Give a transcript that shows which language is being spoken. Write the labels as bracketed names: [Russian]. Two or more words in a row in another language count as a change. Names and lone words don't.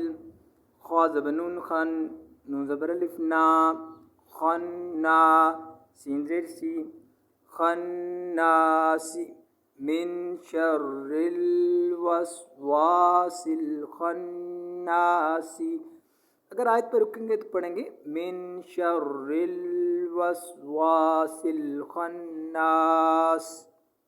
[Urdu] خا زبر نون خن، نون زبر الف نا، خنا. سین زیر سی، خناسی. [Arabic] من شر الوسواس الخناسی. [Urdu] اگر آیت پر رکیں گے تو پڑھیں گے [Arabic] من شر الوسواس الخناس.